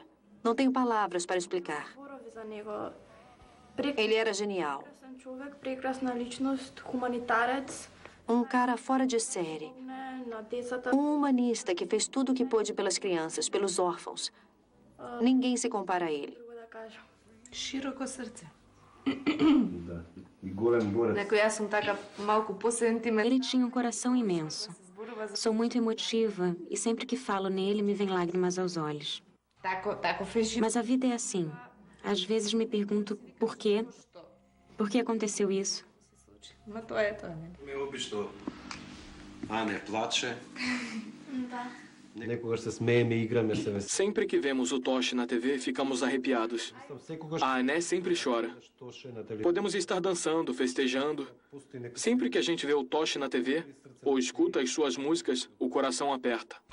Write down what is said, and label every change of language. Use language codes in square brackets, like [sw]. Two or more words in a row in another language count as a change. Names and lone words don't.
[pt] Não tenho palavras para explicar. Ele era genial. Um cara fora de série. Um humanista que fez tudo o que pôde pelas crianças, pelos órfãos. Ninguém se compara a ele. [mk] Широко срце. [pt] Ele tinha um coração imenso. Sou muito emotiva e sempre que falo nele me vem lágrimas aos olhos. Mas a vida é assim. Às vezes me pergunto por quê? Por que aconteceu isso? [mk] Ме обично. А не плаче. [pt] Sempre que vemos o Toche na TV, ficamos arrepiados. A Ané sempre chora. Podemos estar dançando, festejando. Sempre que a gente vê o Toche na TV, ou escuta as suas músicas, o coração aperta.